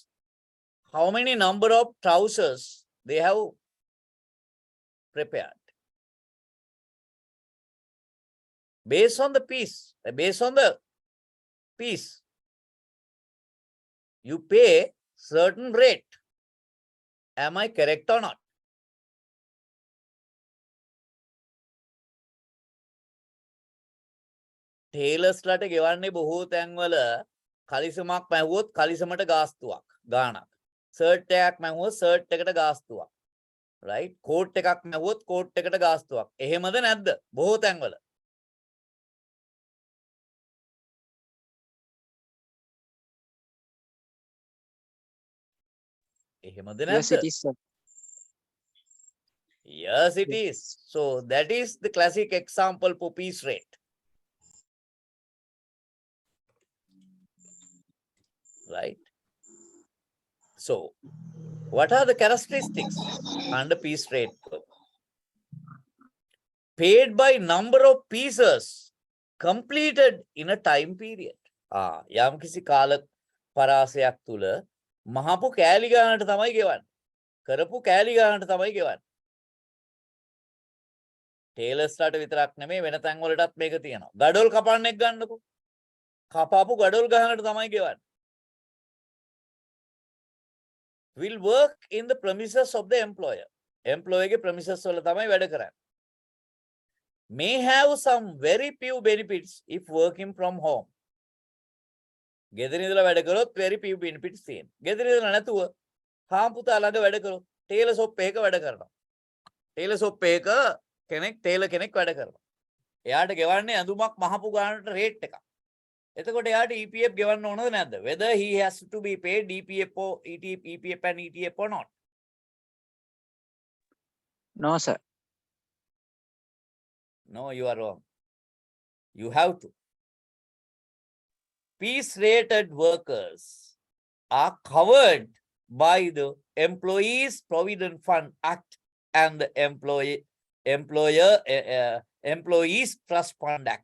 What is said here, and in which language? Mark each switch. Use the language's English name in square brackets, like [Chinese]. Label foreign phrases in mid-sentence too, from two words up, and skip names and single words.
[English] How many number of trousers they have prepared. Based on the piece, you pay certain rate. Am I correct or not? [Sinhala] ටේලර්ස්ලට ගෙවන්නේ බොහෝ තැන්වල කලිසමක් මැහුවොත් කලිසමට ගාස්තුවක් ගාණක්. සර්ට් එකක් මැහුවොත් සර්ට් එකට ගාස්තුවක්. right? කෝට් එකක් මැහුවොත් කෝට් එකට ගාස්තුවක්. එහෙමද නැද්ද? බොහෝ තැන්වල. එහෙමද නැද්ද? [English] Yes, it is, sir. Yes, it is. So that is the classic example for piece rate. Right? So, what are the characteristics under piece rate? Paid by number of pieces completed in a time period. [Sinhala] යම් කිසි කාල පරාසයක් තුල මහපු කෑලි ගානට තමයි ගෙවන්නේ. කරපු කෑලි ගානට තමයි ගෙවන්නේ. ටේලර්ස්ලාට විතරක් නෙමෙයි වෙන තැන් වලටත් මේක තියෙනවා. ගඩොල් කපන්නෙක් ගන්නකො. කපාපු ගඩොල් ගහනට තමයි ගෙවන්නේ. [English] Will work in the premises of the employer. Employer ke premises [Sinhala] වල තමයි වැඩ කරන්නේ. [English] May have some very few benefits if working from home. [Sinhala] ගෙදර ඉඳලා වැඩ කරොත් [English] very few benefits [Sinhala] තියෙනවා. ගෙදර ඉඳලා නැතුව හාම්පුතා ළඟ වැඩ කරොත් [English] tailor shop [Sinhala] එකක වැඩ කරනවා. [English] tailor shop [Sinhala] එකක ටේලර් කෙනෙක් වැඩ කරනවා. එයාට ගෙවන්නේ ඇඳුමක් මහපු ගානට රේට් එකක්. එතකොට එයාට EPF ගෙවන්න ඕනද නැද්ද? [English] Whether he has to be paid EPF or EPF and ETF or not? No, sir. No, you are wrong. You have to. Piece rated workers are covered by the Employees Provident Fund Act and the Employees Trust Fund Act.